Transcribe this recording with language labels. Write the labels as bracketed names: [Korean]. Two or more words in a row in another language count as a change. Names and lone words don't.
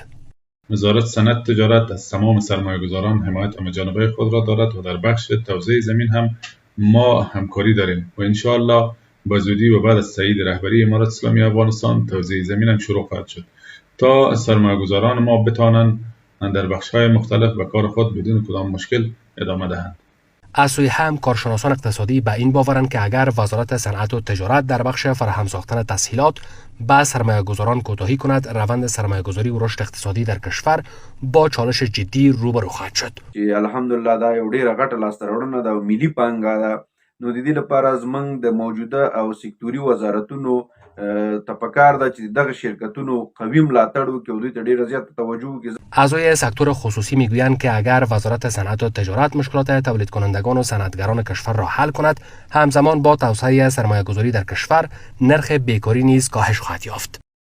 [Persian] وزارت صنعت و تجارت از تمام سرمایه‌گذاران حمایت همه‌جانبه خود را دارد و در بخش توزیع زمین هم ما همکاری داریم و [Arabic] ان شاءالله [Persian] با زودی و بعد از تایید رهبری امارت اسلامی افغانستان توزیع زمین هم شروع خواهد شد تا سرمایه‌گذاران ما بتوانند در بخش‌های مختلف به کار خود بدون کدام مشکل ادامه دهند. از سوی هم کارشناسان اقتصادی به این باورند که اگر وزارت صنعت و تجارت در بخش فراهم ساختن تسهیلات به سرمایه‌گذاران کوتاهی کند، روند سرمایه‌گذاری و رشد اقتصادی در کشور با چالش جدی روبرو خواهد شد. [Pashto] الحمدلله دا یو ډیره غټه لاسته راوړنه ده او ملي پانګه ده. نو د دې لپاره زموږ د موجوده او سکتوري وزارتونو ته پکار ده چې دغه شرکتونو قوي ملاتړ وکړي او دوی ته ډیره زیاته توجه وکړي. [Persian] اعضای سکتور خصوصی میگویند که اگر وزارت صنعت و تجارت مشکلات تولید کنندگان و صنعتگران کشور را حل کند، همزمان با توسعه سرمایه‌گذاری در کشور، نرخ بیکاری نیز کاهش خواهد یافت.